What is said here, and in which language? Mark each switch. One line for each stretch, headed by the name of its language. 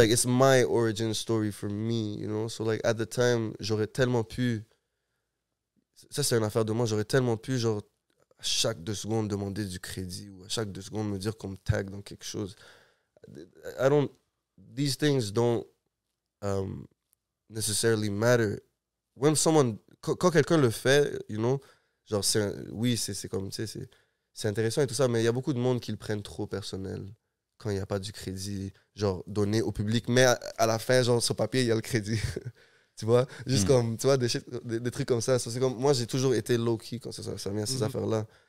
English: like, it's my origin story for me, you know? So, like, at the time,
French: j'aurais tellement pu... Ça, c'est une affaire de moi. J'aurais tellement pu, genre, à chaque 2 secondes, demander du crédit ou à chaque 2 secondes, me dire qu'on me tag dans quelque chose.
English: These things don't necessarily matter. When someone...
French: Quand quelqu'un le fait,
English: you know,
French: genre, oui, c'est comme, tu sais, c'est intéressant et tout ça, mais il y a beaucoup de monde qui le prennent trop personnel quand il n'y a pas du crédit, genre, donné au public. Mais à la fin, genre, sur papier, il y a le crédit. Tu vois? Juste comme, tu vois, des trucs comme ça. So, c'est comme, moi, j'ai toujours été low-key quand ça vient à ces affaires-là.